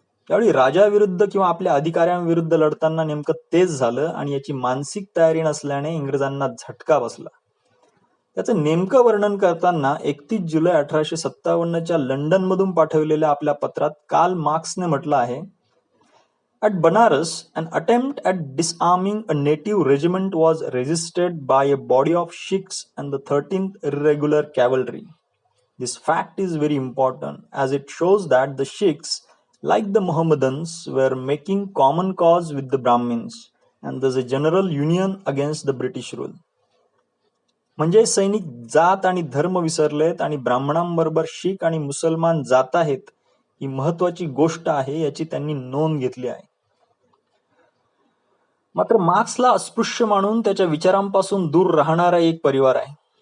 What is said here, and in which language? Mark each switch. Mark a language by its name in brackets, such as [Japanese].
[Marathi] यावेळी राजाविरुद्ध किंवा आपल्या अधिकाऱ्यांविरुद्ध लढताना नेमकं तेच झालं आणि याची मानसिक तयारी नसल्याने इंग्रजांना झटका बसला. त्याचं नेमकं वर्णन करताना 31 जुलै 1857च्या लंडनमधून पाठवलेल्या आपल्या पत्रात कार्ल मार्क्सने म्हटलं आहे, [English] At Banaras, an attempt at disarming a native regiment was resisted by a body of Sikhs and the 13th Irregular Cavalry. This fact is very important as it shows that the Sikhs, like the Mohammedans, were making common cause with the Brahmins and there's a general union against the British rule. [Marathi] म्हणजे सैनिक जात आणि धर्म विसरलेत आणि ब्राह्मणांबरोबर शीख आणि मुसलमान जात आहेत ही महत्वाची गोष्ट आहे याची त्यांनी नोंद घेतली आहे. मात्र मार्क्सला अस्पृश्य मानून त्याच्या विचारांपासून दूर राहणारा एक परिवार आहे.